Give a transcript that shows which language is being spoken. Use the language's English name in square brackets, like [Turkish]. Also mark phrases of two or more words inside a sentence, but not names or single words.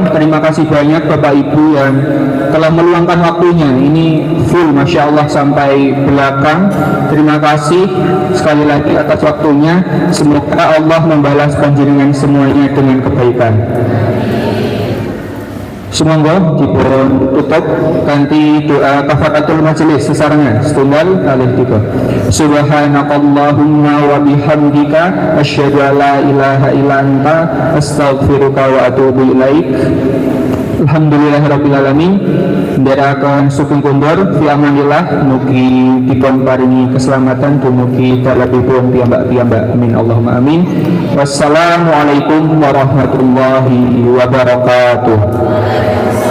[Indonesian] Terima kasih banyak Bapak Ibu yang telah meluangkan waktunya. Ini full [Arabic] ما شاء الله [Indonesian] sampai belakang. Terima kasih sekali lagi atas waktunya. Semoga Allah membalas panjenengan semuanya dengan kebaikan. [Javanese] Semoga dipun tutup kanthi doa [Arabic] كفارة المجلس [Javanese] sesarengan setunggal kalih tiga. [Arabic] سبحانك اللهم وبحمدك أشهد أن لا إله إلا أنت أستغفرك وأتوب إليك. الحمد لله رب العالمين. [Javanese] Ndherekaken sugeng kundur [Arabic] في أمان الله, [Javanese] mugi dipun paringi keselamatan dumugi dalebipun piyambak-piyambak, [Arabic] آمين اللهم آمين. والسلام عليكم ورحمة الله وبركاته.